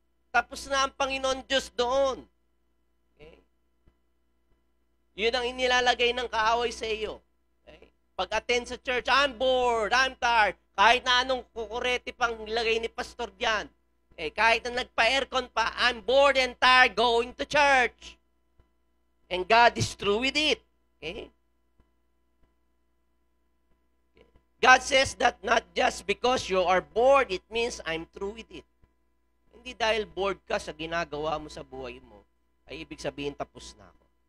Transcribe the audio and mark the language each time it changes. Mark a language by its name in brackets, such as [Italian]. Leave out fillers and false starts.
[Filipino] Tapos na ang Panginoon Diyos doon. Okay? Yun ang inilalagay ng kaaway sa iyo. Okay? Pag-attend sa church, [English] I'm bored, I'm tired. [Filipino] Kahit na anong kukurete pang ilagay ni pastor diyan. Okay? Kahit na nagpa-aircon pa, [English] I'm bored and tired going to church. And God is through with it. Okay? God says that not just because you are bored, it means I'm through with it. [Filipino] Hindi dahil bored ka sa ginagawa mo sa buhay mo, ay ibig sabihin tapos na ako.